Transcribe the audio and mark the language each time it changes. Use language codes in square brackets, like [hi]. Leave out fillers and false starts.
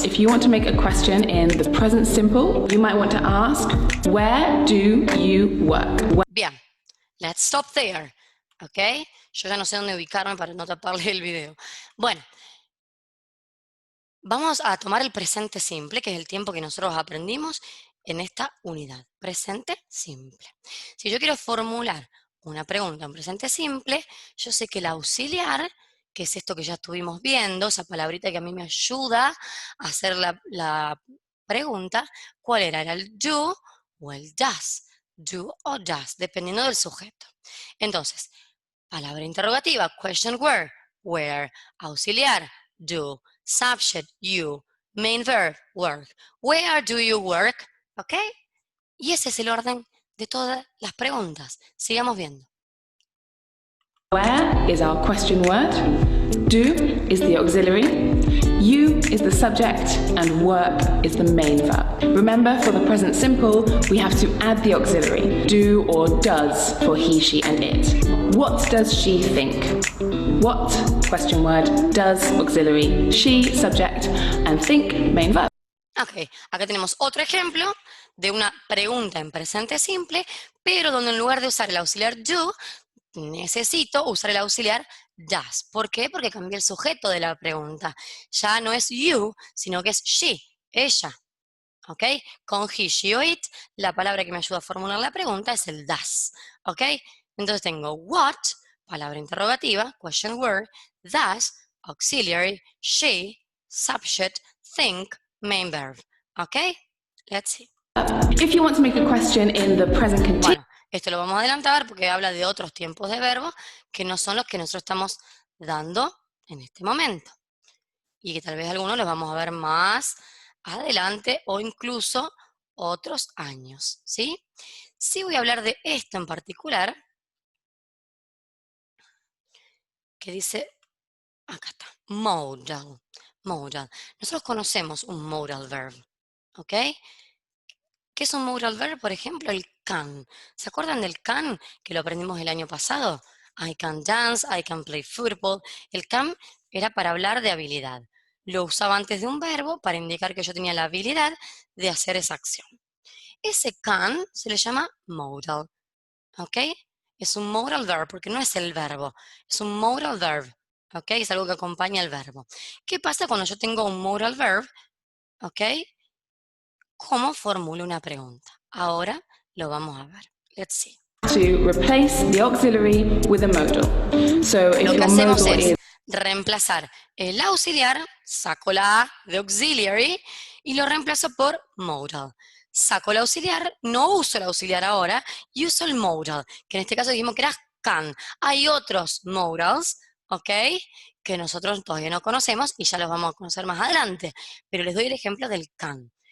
[en] If you want to make a question in the present simple, you might want to ask, where do you work? Bien, let's stop there, ¿ok? [es] Yo ya no sé dónde ubicarme para no taparle el video. Bueno, vamos a tomar el presente simple, que es el tiempo que nosotros aprendimos en esta unidad. Presente simple. Si yo quiero formular una pregunta en presente simple, yo sé que el auxiliar, que es esto que ya estuvimos viendo, esa palabrita que a mí me ayuda a hacer la pregunta, ¿cuál era? ¿Era el do o el does? Do o does, dependiendo del sujeto. Entonces, palabra interrogativa, question where, auxiliar, do, subject, you, main verb, work. [en] Where do you work? ¿Ok? [es] Y ese es el orden de todas las preguntas. Sigamos viendo. [en] Where is our question word, do is the auxiliary, you is the subject, and work is the main verb. Remember, for the present simple, we have to add the auxiliary, do or does for he, she, and it. What does she think? What, question word, does, auxiliary, she, subject, and think, main verb. [es] Ok, acá tenemos otro ejemplo de una pregunta en presente simple, pero donde en lugar de usar el auxiliar do, necesito usar el auxiliar does. ¿Por qué? Porque cambié el sujeto de la pregunta. Ya no es you, sino que es she, ella. ¿Ok? Con he, she o it, la palabra que me ayuda a formular la pregunta es el does. ¿Ok? Entonces tengo what, palabra interrogativa, question word, does, auxiliary, she, subject, think, main verb. ¿Ok? [en] Let's see. If you want to make a question in the present continuous, [es] Bueno, esto lo vamos a adelantar porque habla de otros tiempos de verbo que no son los que nosotros estamos dando en este momento. Y que tal vez algunos los vamos a ver más adelante o incluso otros años, ¿sí? Sí voy a hablar de esto en particular, que dice, acá está, modal, modal. Nosotros conocemos un modal verb, ¿ok? ¿Qué es un modal verb? Por ejemplo, el can. ¿Se acuerdan del can que lo aprendimos el año pasado? [en] I can dance, I can play football. [es] El can era para hablar de habilidad. Lo usaba antes de un verbo para indicar que yo tenía la habilidad de hacer esa acción. Ese can se le llama modal, ¿ok? Es un modal verb porque no es el verbo, es un modal verb, ¿ok? Es algo que acompaña al verbo. ¿Qué pasa cuando yo tengo un modal verb, ¿ok? ¿Cómo formulo una pregunta? Ahora lo vamos a ver. [en] Let's see. to replace the auxiliary with a modal. So if [es] Lo que [en] your [es] hacemos [en] modal [es] es [en] is [es] reemplazar el auxiliar, saco la A de auxiliary y lo reemplazo por modal. Saco el auxiliar, no uso el auxiliar ahora y uso el modal, que en este caso dijimos que era can. Hay otros modals, ¿ok? Que nosotros todavía no conocemos y ya los vamos a conocer más adelante, pero les doy el ejemplo del can.